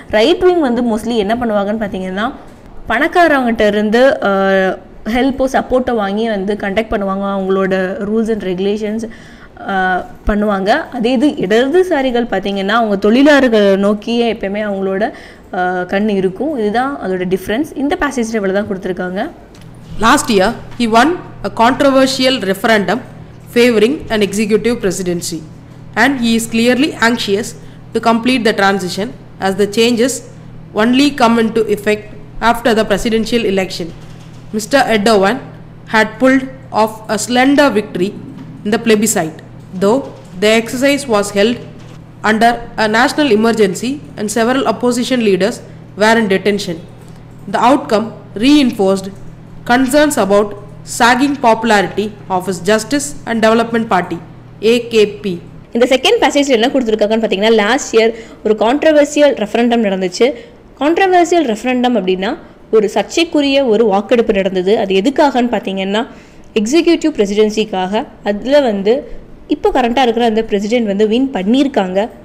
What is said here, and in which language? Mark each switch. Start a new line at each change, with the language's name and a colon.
Tamil: Right wing வந்து mostly என்ன பண்ணுவாங்கன்னு பார்த்தீங்கன்னா பணக்காரவங்ககிட்ட இருந்து ஹெல்ப்போ சப்போர்ட்டை வாங்கி வந்து கண்டக்ட் பண்ணுவாங்க, அவங்களோட ரூல்ஸ் அண்ட் ரெகுலேஷன்ஸ் பண்ணுவாங்க. அதே இது இடதுசாரிகள் பார்த்திங்கன்னா அவங்க தொழிலாளர்களை நோக்கியே எப்பயுமே அவங்களோட கண் இருக்கும். இதுதான் அதோட டிஃப்ரென்ஸ். இந்த பேசேஜில் இவ்வளோ தான் கொடுத்துருக்காங்க.
English: Last year, he won a controversial referendum favoring an executive presidency, and he is clearly anxious to complete the transition as the changes only come into effect after the presidential election. Mr. Erdoğan had pulled off a slender victory in the plebiscite, though the exercise was held under a national emergency and several opposition leaders were in detention. The outcome reinforced concerns about sagging popularity of his Justice and Development Party, AKP.
Tamil: இந்த second பேசேஜில் என்ன கொடுத்துருக்காங்கன்னு பார்த்தீங்கன்னா, last year ஒரு controversial referendum நடந்துச்சு. Controversial referendum அப்படின்னா ஒரு சர்ச்சைக்குரிய ஒரு வாக்கெடுப்பு நடந்தது. அது எதுக்காகன்னு பார்த்தீங்கன்னா எக்ஸிக்யூட்டிவ் பிரசிடென்சிக்காக. அதில் வந்து இப்போ கரண்ட்டாக இருக்கிற அந்த பிரசிடென்ட் வந்து வின் பண்ணியிருக்காங்க.